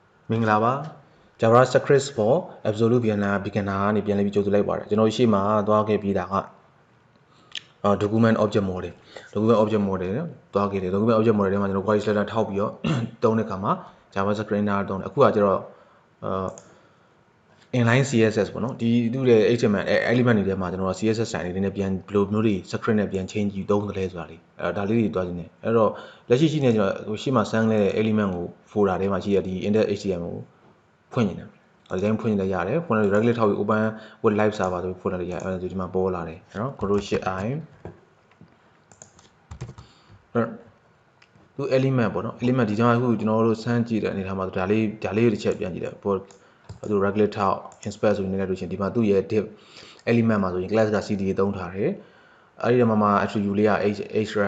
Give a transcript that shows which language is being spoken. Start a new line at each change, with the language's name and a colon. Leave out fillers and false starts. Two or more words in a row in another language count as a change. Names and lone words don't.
Burmese: မင်္ဂလာပါ
English: Javascript for absolute beginner
Burmese: ကနေပြန်လည်ပြီးကြိုဆိုလိုက်ပါတယ်ကျွန်တော်ရှေ့မှာသွားခဲ့ပြီးတာက
English: document object model
Burmese: သွားခဲ့တယ်
English: document object model
Burmese: ထဲမှာကျွန်တော်
English: query selector
Burmese: ထောက်ပြီးတော့တုံးတဲ့အခါမှာ Javascript နားတုံးတယ်အခုကကျတော့
English: inline CSS
Burmese: ပေါ့နော်ဒီသူ့ရဲ့
English: HTML element
Burmese: တွေထဲမှာကျွန်တော်
English: CSS style
Burmese: တွေနဲ့ပြန်ဘယ်လိုမျိုးတွေ script နဲ့ပြန် change ယူသုံးသလဲဆိုတာလေးဒါလေးတွေတွားခြင်းနဲ့အဲ့တော့လက်ရှိနေကျွန်တော်ရှေ့မှာ send တဲ့ element ကို folder ထဲမှာရှိတဲ့ဒီ index.html ကိုဖွင့်နေတယ်ဒီတိုင်းဖွင့်နေလည်းရတယ်ဖွင့်လို့ regular ထောက်ပြီး
English: open with live server
Burmese: ဆိုပြီးဖွင့်လိုက်ရတယ်အဲ့ဒါဆိုဒီမှာပေါ်လာတယ်နော်
English: control shift i
Burmese: သူ element ပေါ့နော် element ဒီကြောင့်အခုကျွန်တော်တို့ send ကြည့်တဲ့အနေထားမှာဒါလေးကိုတစ်ချက်ပြန်ကြည့်တယ်ပေါ်သူ regular ထောက် inspect ဆိုနေလိုက်လို့ရှင်ဒီမှာသူ့ရဲ့
English: div element
Burmese: မှာဆိုရင် class က cda သုံးထားတယ်အဲ့ဒီမှာ attribute လေးက extra